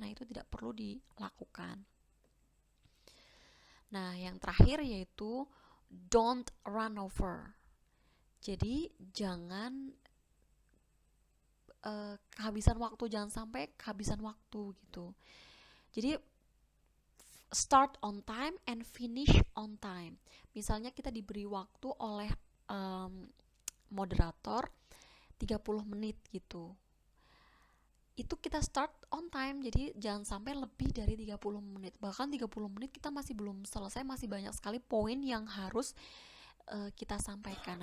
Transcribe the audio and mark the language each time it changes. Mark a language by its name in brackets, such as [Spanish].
[Indonesian] Nah, itu tidak perlu dilakukan. Nah, yang terakhir yaitu [English] don't run over. [Indonesian] Jadi jangan kehabisan waktu, jangan sampai kehabisan waktu gitu. [English] Jadi start on time and finish on time. [Indonesian] Misalnya kita diberi waktu oleh moderator 30 menit gitu. Itu kita [English] start on time, [Indonesian] jadi jangan sampai lebih dari 30 menit. Bahkan 30 menit kita masih belum selesai, masih banyak sekali poin yang harus kita sampaikan.